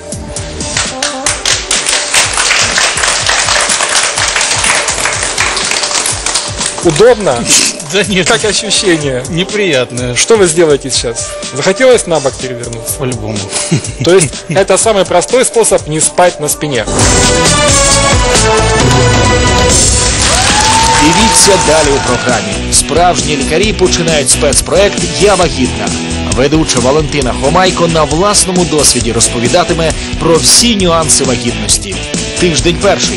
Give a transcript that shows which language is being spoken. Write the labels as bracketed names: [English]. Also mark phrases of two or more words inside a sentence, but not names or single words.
[Russian] Удобно? Да нет. Как ощущение? Неприятное. Что вы сделаете сейчас? Захотелось на бок перевернуться? По-любому. То есть это самый простой способ не спать на спине. [Ukrainian] Дивіться далі у програмі. Справжні лікарі починають спецпроект «Я вагітна». Ведуча Валентина Хомайко на власному досвіді розповідатиме про всі нюанси вагітності. Тиждень перший.